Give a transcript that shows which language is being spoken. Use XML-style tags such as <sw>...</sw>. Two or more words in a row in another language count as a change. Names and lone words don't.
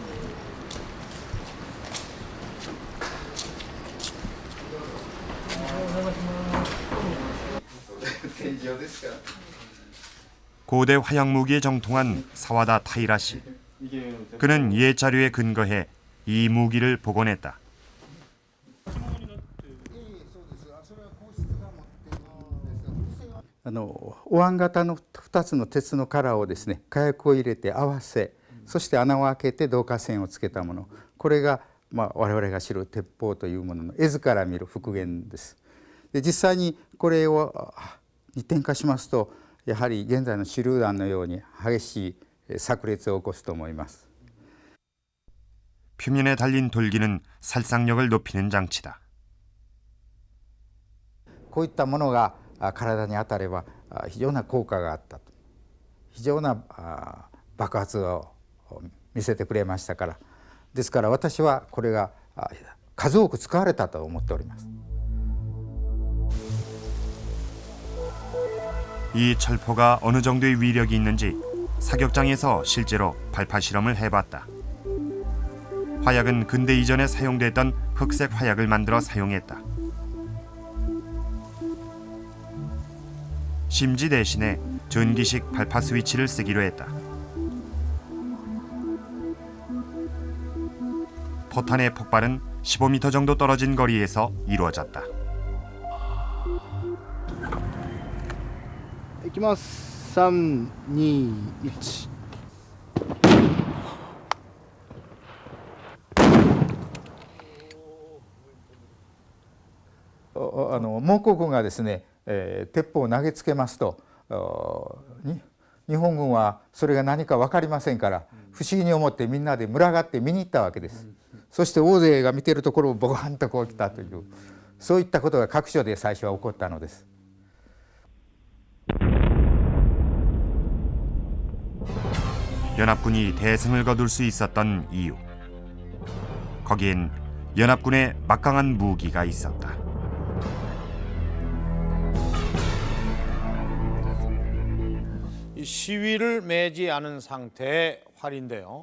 <ko>고대 화약 무기에 정통한 사와다 타이라 씨. 그는 옛 자료에 근거해 이 무기를 복원했다.</ko> <ja>お椀型の2つの鉄の殻をですね火薬を入れて合わせそして穴を開けて導火線をつけたものこれが、我々が知る鉄砲というものの絵図から見る復元です。で実際にこれを一点化しますとやはり現在の手榴弾のように激しい炸裂を起こすと思います。</ja> <ko>표면에 달린 돌기는 살상력을 높이는 장치다.</ko> <ja>こういったものが体に当たれば非常な効果があったと非常な爆発を見せてくれましたからですから私はこれが数多く使われたと思っております。</ja> <ko>이 철포가 어느 정도의 위력이 있는지 사격장에서 실제로 발파 실험을 해봤다. 화약은 근대 이전에 사용됐던 흑색 화약을 만들어 사용했다. 심지 대신에 전기식 발파 스위치를 쓰기로 했다. 포탄의 폭발은 15m 정도 떨어진 거리에서 이루어졌다.</ko> <ja>いきます。3、2、1。蒙古軍がですね、鉄砲を投げつけますと日本軍はそれが何か分かりませんから不思議に思ってみんなで群がって見に行ったわけです。そして大勢が見ているところをボカンとこう来たというそういったことが各所で最初は起こったのです。</ja> <ko>연합군이 대승을 거둘 수 있었던 이유. 거기엔 연합군의 막강한 무기가 있었다. 이 시위를 매지 않은 상태의 활인데요.</ko>